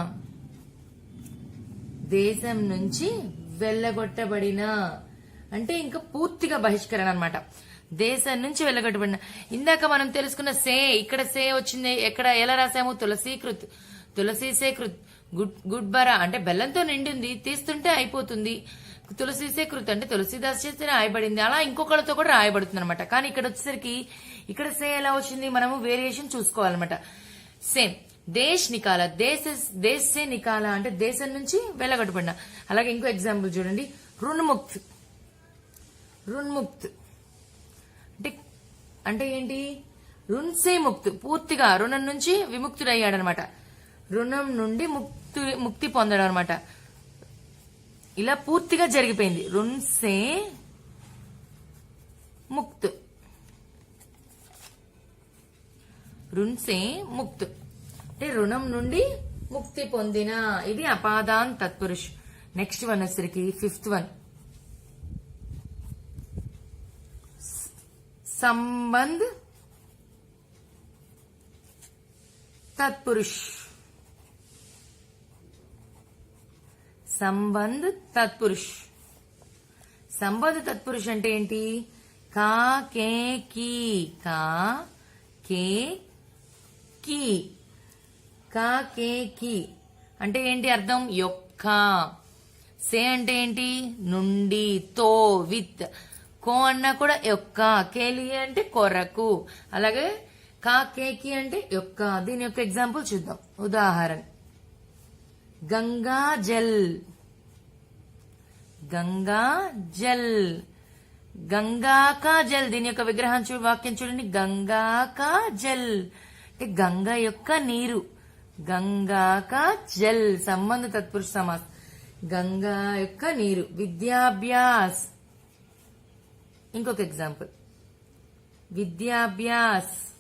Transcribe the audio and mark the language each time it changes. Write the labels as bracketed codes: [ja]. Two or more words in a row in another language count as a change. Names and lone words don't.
[te] దేశం నుంచి వెళ్ళగొట్టబడిన అంటే ఇంకా పూర్తిగా బహిష్కరణ అన్నమాట దేశం నుంచి వెళ్ళగొట్టబడిన ఇందాక మనం తెలుసుకున్న సే ఇక్కడ సే వచ్చింది ఎక్కడ ఎలా రాసాము [hi] तुलसी से कृत गुड़ भरा [te] అంటే బెల్లంతో నిండింది తీస్తుంటే అయిపోతుంది [hi] तुलसी से कृत [te] అంటే తులసీదాస్ చేస్తే రాయబడింది అలా ఇంకొకళ్ళతో కూడా రాయబడుతుంది అనమాట కానీ ఇక్కడ వచ్చేసరికి ఇక్కడ సే ఎలా వచ్చింది, మనము వేరియేషన్ చూసుకోవాలన్నమాట. సేమ్ [hi] देश निकाला, देश से निकाला [te] అంటే దేశం నుంచి వెళ్ళగొట్టబడిన. అలాగే ఇంకో ఎగ్జాంపుల్ చూడండి, రుణముక్త్. రుణముక్త్ అంటే ఏంటి, [hi] ऋण से मुक्त, [te] పూర్తిగా రుణం నుంచి విముక్తుడయ్యాడనమాట. రుణం నుండి ముక్తి పొందడం అనమాట. ఇలా పూర్తిగా జరిగిపోయింది. [hi] ऋण से मुक्त, ऋण से मुक्त [te] అంటే రుణం నుండి ముక్తి పొందిన. ఇది [hi] अपादान तत्पुरुष. [en] next one [te] వచ్చరికి 5th వన్, [hi] संबंध तत्पुरुष. संबंध तत्पुरुष. संबंध तत्पुरुष [te] అంటే ఏంటి, [hi] का के की, का के की, का के की [te] అంటే ఏంటి అర్థం, యొక్క. సే అంటే ఏంటి, నుండి, తో, విత్. కో అన్నా కూడా యొక్క, కేలి అంటే కొరకు. అలాగే [hi] का के की [te] అంటే యొక్క. దీని యొక్క ఎగ్జాంపుల్ చూద్దాం. ఉదాహరణ, [hi] गंगा जल. गंगा जल, गंगा का जल. [te] దీని యొక్క విగ్రహం వాక్యం చూడండి, [hi] गंगा का जल [te] అంటే గంగా యొక్క నీరు. [hi] गंगा का जल संबंध तत्पुरुष समास, [te] గంగా యొక్క నీరు. విద్యాభ్యాస్, ఇంకొక ఎగ్జాంపుల్, విద్యాభ్యాస్.